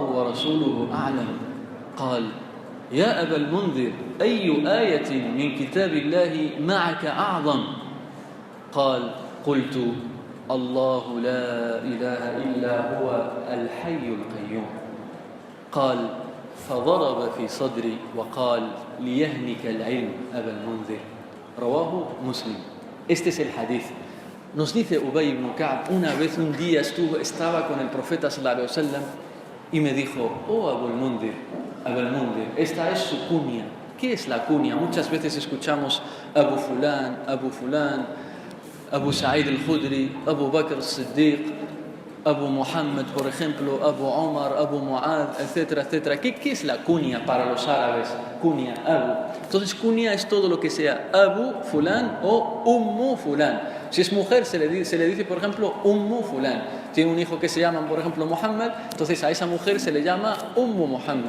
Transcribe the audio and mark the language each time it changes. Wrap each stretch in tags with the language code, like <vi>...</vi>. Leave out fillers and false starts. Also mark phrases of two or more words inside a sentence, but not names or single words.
<ar>ورسوله أعلم قال يا أبا المنذر أي آية من كتاب الله معك أعظم قال قلت الله لا إله إلا هو الحي القيوم قال فضرب في صدري وقال ليهنك العلم أبا المنذر رواه مسلم.</ar> <es>Este es el hadith. Nos dice Ubay ibn Ka'b, una vez, un día estaba con el profeta</es> <ar>صلى الله عليه وسلم</ar> <es>y me dijo, oh Abul Mundir, esta es su kunya. ¿Qué es la kunya? Muchas veces escuchamos Abu Fulan, Abu Sa'id al-Khudri, Abu Bakr al-Siddiq, Abu Muhammad, por ejemplo, Abu Omar, Abu Mu'ad, etcétera, etcétera. ¿Qué es la kunya para los árabes? Kunya, Abu. Entonces, kunya es todo lo que sea Abu Fulan o Ummu Fulan. Si es mujer, se le dice, por ejemplo, Ummu Fulan. Tiene un hijo que se llama, por ejemplo, Muhammad, entonces a esa mujer se le llama Ummu Muhammad.</es>